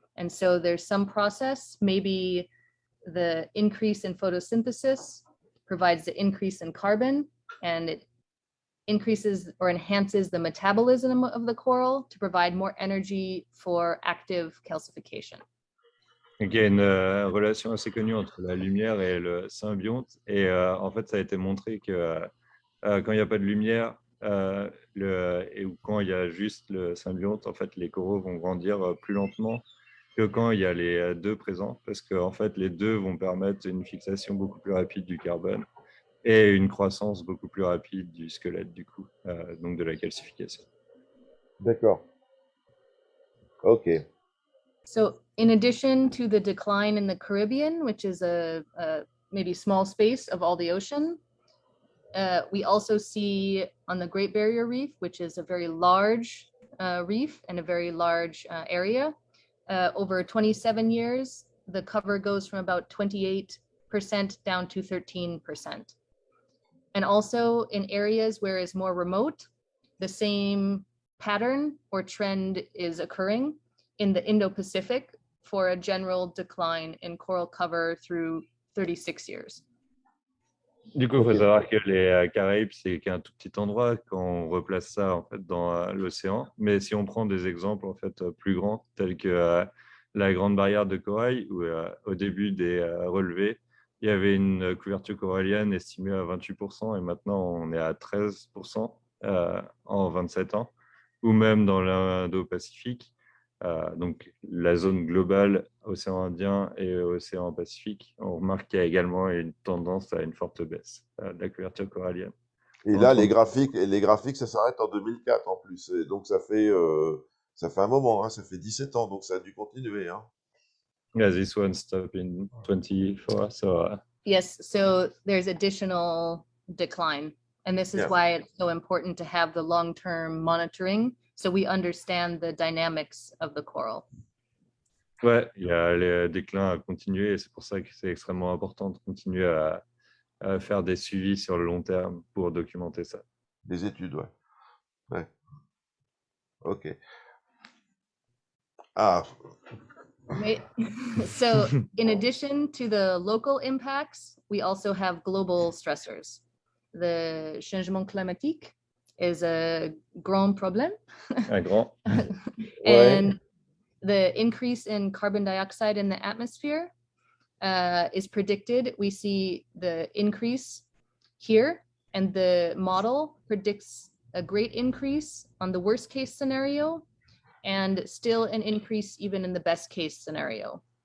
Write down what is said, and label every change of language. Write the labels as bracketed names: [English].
[English] And so there's some process, maybe the increase in photosynthesis provides the increase in carbon, and it increases or enhances the metabolism of the coral to provide more energy for active calcification. [French] Donc, il y a une relation assez connue entre la lumière et le symbionte. Et en fait, ça a été montré que quand il n'y a pas de lumière ou quand il y a juste le symbionte, en fait, les coraux vont grandir plus lentement que quand il y a les deux présents, parce que en fait, les deux vont permettre une fixation beaucoup plus rapide du carbone et une croissance beaucoup plus rapide du squelette, du coup, donc de la calcification. D'accord. Ok. [English] So in addition to the decline in the Caribbean, which is a maybe small space of all the ocean, we also see on the Great Barrier Reef, which is a very large reef and a very large area, over 27 years, the cover goes from about 28% down to 13%. And also in areas where it's more remote, the same pattern or trend is occurring in the Indo-Pacific for a general decline in coral cover through 36 years. [French] Du coup, il faut Ok. savoir que les Caraïbes, c'est qu'un tout petit endroit quand on replace ça en fait dans l'océan. Mais si on prend des exemples en fait plus grands, tels que la Grande Barrière de Corail, où au début des relevés, il y avait une couverture corallienne estimée à 28%, et maintenant on est à 13% en 27 ans, ou même dans l'Indo-Pacifique. Donc la zone globale, océan Indien et océan Pacifique, on remarque qu'il y a également une tendance à une forte baisse de la couverture corallienne. Et là, les graphiques, ça s'arrête en 2004 en plus. Et donc ça fait un moment, hein, ça fait 17 ans, donc ça a dû continuer. Hein. [English] Yeah, this one stopped in 24, so Yes, so there's additional decline. And this is Yeah. why it's so important to have the long-term monitoring so we understand the dynamics of the coral. [French] ouais, il y a les déclins à continuer, et c'est pour ça que c'est extrêmement important de continuer à faire des suivis sur le long terme pour documenter ça. Des études, ouais. Ouais. Ok. Ah, [English] Right? So in addition to the local impacts, we also have global stressors. The [French] changement climatique [English] is a [French] grand problème. Un grand. [English] And the increase in carbon dioxide in the atmosphere is predicted. We see the increase here, and the model predicts a great increase on the worst case scenario, and still an increase even in the best case scenario.